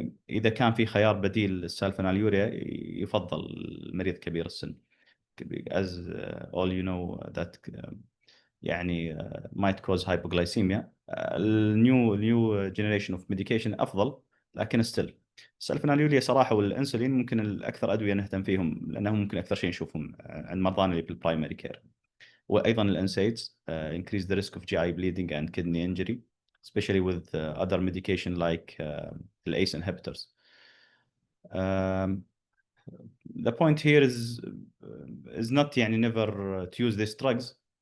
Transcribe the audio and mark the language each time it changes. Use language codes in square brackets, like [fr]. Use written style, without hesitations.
[ar] إذا كان في خيار بديل للسالفوناليوريا يفضل المريض كبير السن. [en] as all you know that يعني might cause hypoglycemia. [ar] النيو جنريشن اوف ميديكيشن افضل، لكن ستيل السلفوناليوليا صراحه والانسولين ممكن الاكثر ادويه نهتم فيهم، لانهم ممكن اكثر شيء نشوفهم عند مرضانا اللي بالبرايمري كير. [en] وايضا الانسايدز increase the risk of GI bleeding and kidney injury, especially with other medication like the ACE inhibitors. Um, the point here is not يعني never to use these drugs.